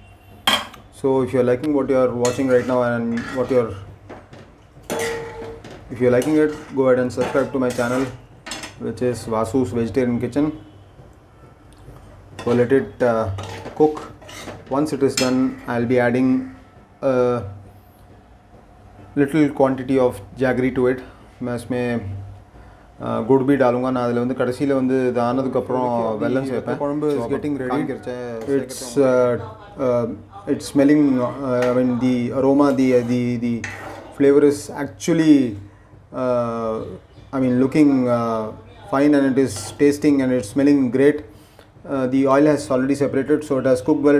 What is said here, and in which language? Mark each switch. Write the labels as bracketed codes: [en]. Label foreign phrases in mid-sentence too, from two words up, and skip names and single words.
[en] So if you are liking what you are watching right now and what you If you're liking it, go ahead and subscribe to my channel, which is Vasu's Vegetarian Kitchen. So let it cook. Once it is done, I'll be adding a little quantity of jaggery to it. [hi] मैं इसमें गुड़ भी डालूंगा ना [ta] அதில் வந்து கடைசியில் வந்து இது ஆனதுக்கு அப்புறம் வெல்லம் சேர்ப்பேன். [en] குழம்பு is getting ready. It's smelling, I mean the aroma, the flavor is actually I mean looking fine, and it is tasting and it's smelling great. The oil has already separated, so it has cooked well.